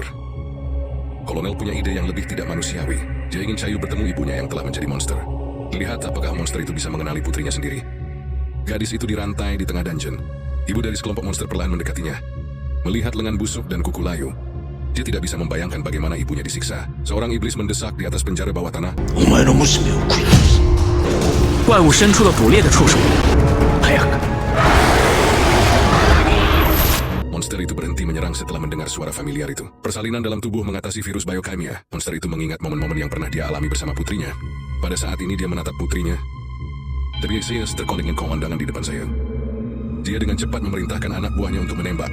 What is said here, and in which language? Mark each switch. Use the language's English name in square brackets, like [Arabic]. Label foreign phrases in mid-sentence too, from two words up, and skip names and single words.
[Indonesian] Kolonel punya ide yang lebih tidak manusiawi. Dia ingin Chayu bertemu ibunya yang telah menjadi monster. Lihat apakah monster itu bisa mengenali putrinya sendiri. Gadis itu dirantai di tengah dungeon. Ibu dari sekelompok monster perlahan mendekatinya. Melihat lengan busuk dan kuku layu, dia tidak bisa membayangkan bagaimana ibunya disiksa. Seorang iblis mendesak di atas penjara bawah tanah. [Japanese] お前の娘を食い殺す。 [Chinese] 怪物伸出了捕猎的触手。 [Japanese] 早く。 [Indonesian] Monster itu berhenti menyerang setelah mendengar suara familiar itu. Persalinan dalam tubuh mengatasi virus biokimia. Monster itu mengingat momen-momen yang pernah dia alami bersama putrinya. Pada saat ini dia menatap putrinya. Tapi saya terkonek dengan komandangan di depan saya. Dia dengan cepat memerintahkan anak buahnya untuk menembak.